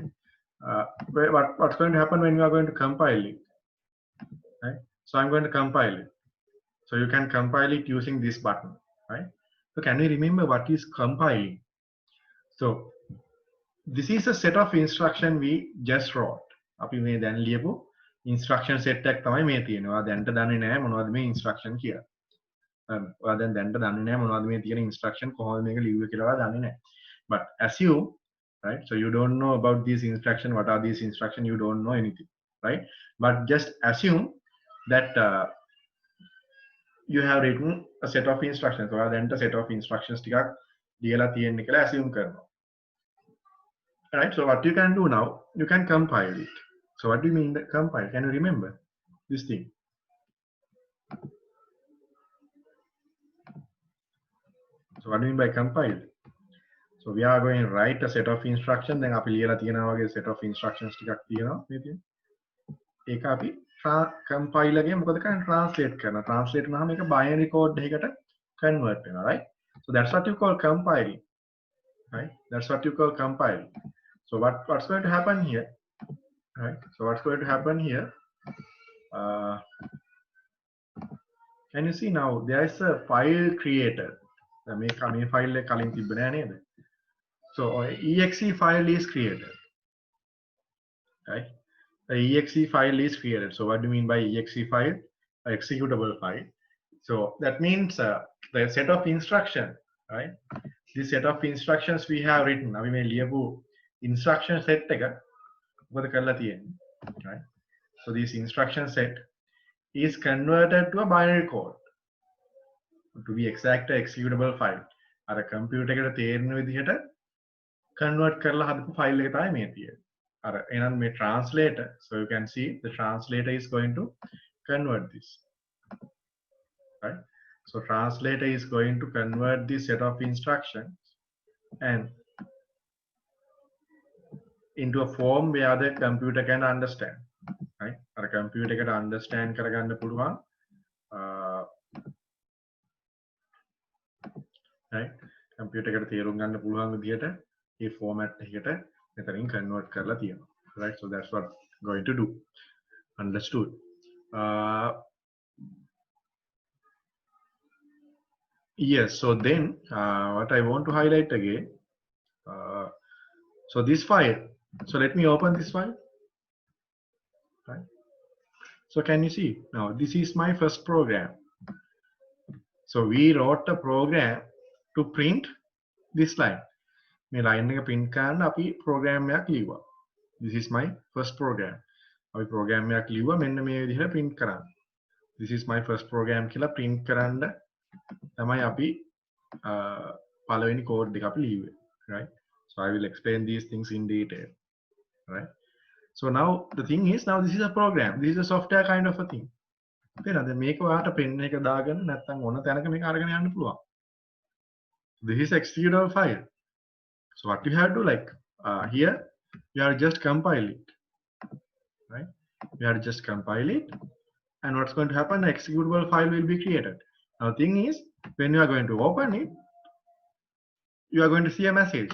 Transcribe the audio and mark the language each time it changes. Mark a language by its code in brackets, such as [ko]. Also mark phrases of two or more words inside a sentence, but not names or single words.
[en] What's going to happen when you are going to compile it, right? So I'm going to compile it. So you can compile it using this button, right? So can you remember what is compiling? So this is a set of instruction we just wrote. [si] අපි මේ දැන් ලියපු [en] instruction set [si] එකක් තමයි මේ තියෙන්නේ. ඔයා දැන්ට දන්නේ නැහැ මොනවද මේ instruction කියලා. ඔයා දැන් දැන්ට දන්නේ නැහැ මොනවද මේ තියෙන instruction කොහොමද මේක ලියුවේ කියලා ඔයා දන්නේ නැහැ. [en] But assume, right? So you don't know about these instruction. What are these instruction? You don't know anything, right? But just assume that you have written a set of instructions. [si] ඔයා දැන්ට [en] set of instructions [si] ටිකක් ලියලා තියෙන්නේ කියලා assume කරනවා. [en] Right? So what you can do now, you can compile it. So what do you mean that compile? Can you remember this thing? So what do you mean by compile? So we are going to write a set of instructions. [si] Then අපි ලියලා තියෙනවා වගේ [en] set of instructions [si] ටිකක් තියෙනවා මේ තියෙන. ඒක අපි compile එකේ මොකද කරන්නේ translate කරනවා. Translate කරනවාම මේක [en] binary code [si] එකකට convert වෙනවා, [en] right? So that's what you call compiling. Right? That's what you call compiling. So what's going to happen here? Right? So what's going to happen here? Can you see now there is a file created. [si] මේ file එක කලින් තිබ්බ නෑ නේද? [en] So exe file is created. Right? The exe file is created. So what do you mean by exe file? Executable file. So that means the set of instruction, right? This set of instructions we have written. [si] අපි මේ ලියපු [en] instruction set [si] එක මොකද කරලා තියෙන්නේ, [en] right? So this instruction set is converted to a binary code. To be exact, a executable file. [si] අර computer එකට තේරෙන විදිහට convert කරලා හදපු file එක තමයි මේ තියෙන්නේ. අර එහෙනම් මේ [en] translator, so you can see the translator is going to convert this, right? So translator is going to convert this set of instructions and into a form where the computer can understand, right? Our computer can understand [si] කරගන්න පුළුවන්, [en] right? [si] Computer එකට තේරුම් ගන්න පුළුවන් විදිහට මේ format එකකට මෙතනින් convert කරලා තියෙනවා, [en] right? So that's what going to do. Understood? Yes. So then what I want to highlight again, so this file, so let me open this file, right? So can you see now this is my first program. So we wrote a program to print this line. [si] මේ line එක print කරන්න අපි program එකක් ලියුවා. [en] This is my first program. [si] අපි program එකක් ලියුවා මෙන්න මේ විදිහට print කරන්න. [en] This is my first program [si] කියලා print කරන්න තමයි අපි පළවෙනි code එක අපි ලියුවේ, [en] right? So I will explain these things in detail, right? So now the thing is, now this is a program. This is a software kind of a thing. [si] තේරෙනවද? මේක ඔයාලට pen එක දාගෙන නැත්නම් ඕන තැනක මේක අරගෙන යන්න පුළුවන්. [en] This is executable file. So what you have to like here, you have to just compile it, right? You have to just compile it and what's going to happen? The executable file will be created. Now, thing is, when you are going to open it, you are going to see a message.